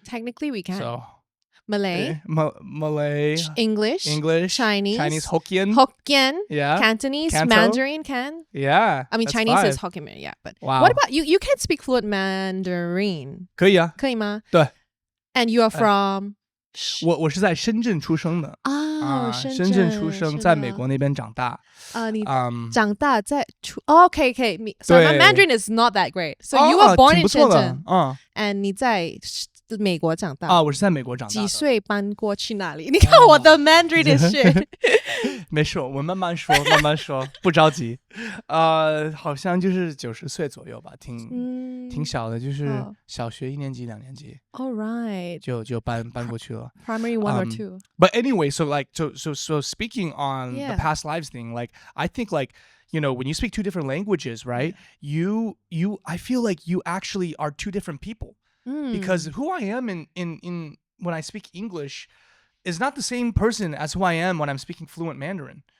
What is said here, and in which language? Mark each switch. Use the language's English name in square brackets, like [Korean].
[English] Technically, we can. So Malay, Malay, English, Chinese, Hokkien, Cantonese, Canto. Mandarin can. Yeah. I mean, Chinese 5. is Hokkien, yeah. But wow. What about you? You can speak fluent Mandarin. [Chinese] 可以啊。可以吗？对。 [English] And you are from? [Chinese] 我是在深圳出生的深圳出生，在美国那边长大。你长大在okay. [English] So my Mandarin is not that great. So you were born in Shenzhen. [Chinese] And 你在美国长大。我是在美国长大的。几岁搬过去哪里？你看我的 [English] Mandarin is shit。 [Chinese] 没事，我慢慢说，不着急。好像就是90岁左右吧，挺小的，就是小学1年级、2年级。 [English] All right. [Chinese] 就搬过去了。 [English] Primary 1 or 2. But anyway, so speaking on the past lives thing, like I think like, you know, when you speak 2 different languages, right? I feel like you actually are 2 different people. Because who I am in when I speak English is not the same person as who I am when I'm speaking fluent Mandarin.